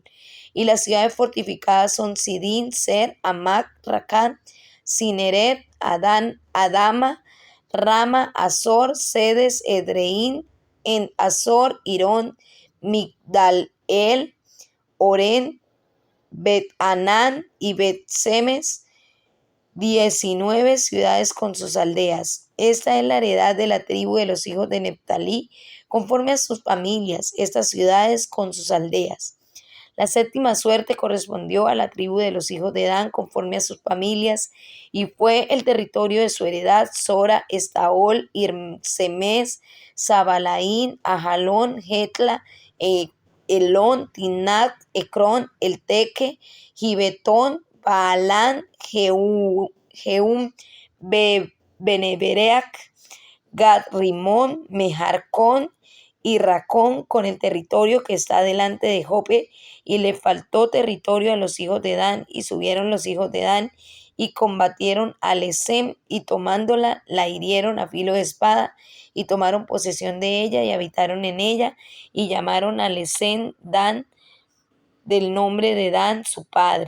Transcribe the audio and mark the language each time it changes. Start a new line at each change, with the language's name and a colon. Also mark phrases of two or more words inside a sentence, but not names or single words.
Spanish: Y las ciudades fortificadas son Sidín, Ser, Amac, Racán, Cineret, Adama, Rama, Azor, Sedes, Edreín, en Azor, Irón, Migdal-el, Orén, Bet-Anán y Bet-Semes, 19 ciudades con sus aldeas. Esta es la heredad de la tribu de los hijos de Neftalí, conforme a sus familias, estas ciudades con sus aldeas. La séptima suerte correspondió a la tribu de los hijos de Dan, conforme a sus familias, y fue el territorio de su heredad: Sora, Estaol, Irsemes, Zabalaín, Ajalón, Getla, Elón, Tinat, Ecrón, Elteque, Gibetón, Baalán, Jeum, Benebereac, Gad Rimón, Mejarcón y Racón, con el territorio que está delante de Jope. Y le faltó territorio a los hijos de Dan, y subieron los hijos de Dan y combatieron a Lesem, y tomándola la hirieron a filo de espada, y tomaron posesión de ella y habitaron en ella, y llamaron a Lesem Dan, del nombre de Dan su padre.